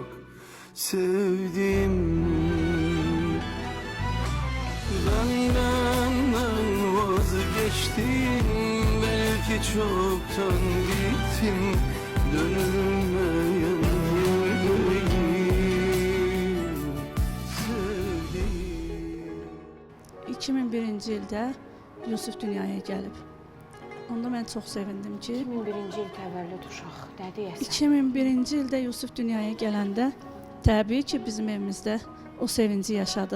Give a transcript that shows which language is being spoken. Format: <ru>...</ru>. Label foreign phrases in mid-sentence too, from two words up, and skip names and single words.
<tr>Sevdiğim benden vazgeçtim, belki çoktan gittim, dönülmeyen yüreğim.</tr> <az>2001-ci ildə Yusuf dünyaya gəlib. Onda mən çox sevindim ki, 2001-ci il təvəllüd uşaq, nə deyəsən? 2001-ci ildə Yusuf dünyaya gələndə təbii ki, bizim evimizdə o sevinci yaşadıq.</az>